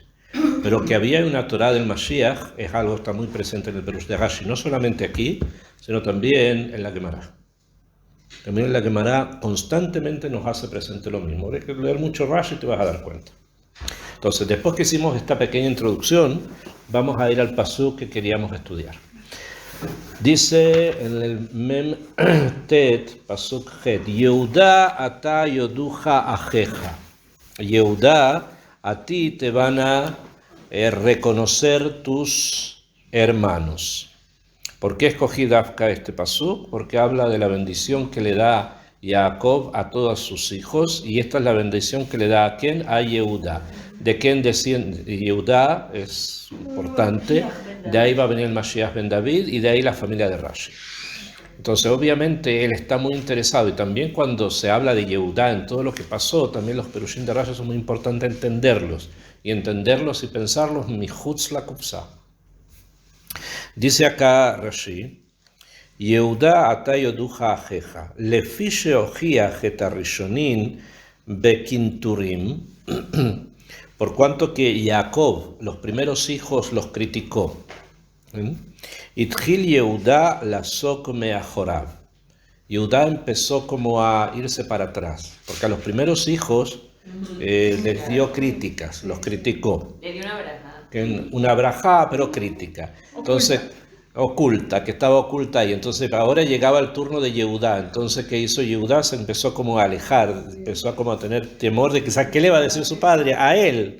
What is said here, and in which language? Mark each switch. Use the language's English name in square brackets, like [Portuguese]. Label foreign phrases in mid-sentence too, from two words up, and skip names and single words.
[Spanish] Pero que había una Torá del Mashiach es algo que está muy presente en el Perush de Rashi, no solamente aquí, sino también en la Gemara. También en la Gemara constantemente nos hace presente lo mismo. Hay que leer mucho Rashi y te vas a dar cuenta. Entonces, después que hicimos esta pequeña introducción, vamos a ir al pasuk que queríamos estudiar. Dice en el Mem Tet, pasuk Het, [Hebrew] יהודה אתה יודוך אחיך. [Spanish] Yehuda, a ti te van a reconocer tus hermanos. ¿Por qué escogí Dafka este pasuk? Porque habla de la bendición que le da Jacob a todos sus hijos, y esta es la bendición que le da ¿a quién? A Yehuda. ¿De quién desciende? Yehuda es importante, de ahí va a venir el Mashiach ben David, y de ahí la familia de Rashi. Entonces, obviamente, él está muy interesado, y también cuando se habla de Yehuda en todo lo que pasó, también los perushim de Rashi son muy importantes entenderlos, y pensarlos, [Hebrew] מחוץ לקופסה. [Spanish] Dice acá [Hebrew] Rashi, יהודה אתה יודוך אחיך לפי שהוכיח את הראשונים בקנטורים, [Spanish] por cuanto que Jacob, los primeros hijos, los criticó. [Hebrew] התחיל יהודה לסוג מאחוריו. [Spanish] Yehuda empezó como a irse para atrás, porque a los primeros hijos les dio críticas, los criticó. Le dio una braja. Una braja, pero crítica. Entonces, oculta, que estaba oculta ahí. Entonces ahora llegaba el turno de Yehudá. Entonces, ¿qué hizo Yehudá? Se empezó como a alejar, empezó a como a tener temor de quizás qué le va a decir su padre a él.